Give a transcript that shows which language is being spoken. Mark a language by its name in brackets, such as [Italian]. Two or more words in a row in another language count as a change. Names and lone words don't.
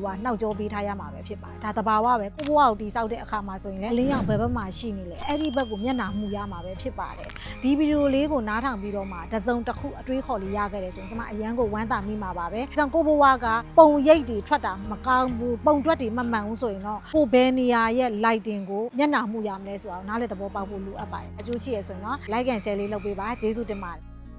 [Burmese] ကနှောက်ကြောပေးထားရမှာပဲဖြစ်ပါတယ်ဒါတဘာဝပဲကိုဘဝကိုတိဆောက်တဲ့အခါမှာဆိုရင်လည်းအလင်းရောင်ဘယ်ဘက်မှာရှိနေလဲအဲ့ဒီဘက်ကိုမျက်နှာမှုရမှာပဲဖြစ်ပါတယ်ဒီဗီဒီယိုလေးကိုနားထောင်ပြီးတော့မှတစ်စုံတစ်ခုအတွေးခေါ်လေးရခဲ့တယ်ဆိုရင်ကျမအရန်ကိုဝမ်းသာမိမှာပါပဲကြောင့်ကိုဘဝကပုံရိပ်တွေထွက်တာမကောင်းဘူးပုံထွက်တွေမမှန်ဘူးဆိုရင်တော့ကိုဘယ်နေရာရဲ့ lighting ကိုမျက်နှာမှုရမလဲဆိုတာကိုနားလည်သဘောပေါက်ဖို့လိုအပ်ပါတယ်အကျိုးရှိရဆိုရင်တော့ [English] like and share [Burmese] လေးလုပ်ပေးပါကျေးဇူးတင်ပါတယ်